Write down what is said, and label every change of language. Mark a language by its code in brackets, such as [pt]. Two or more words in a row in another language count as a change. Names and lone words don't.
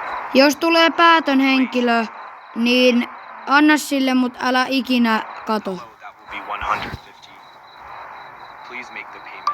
[fi] Jos tulee päätön henkilö, niin anna sille, mut älä ikinä kato. [en] Hello, that will be 150. Please make the payment.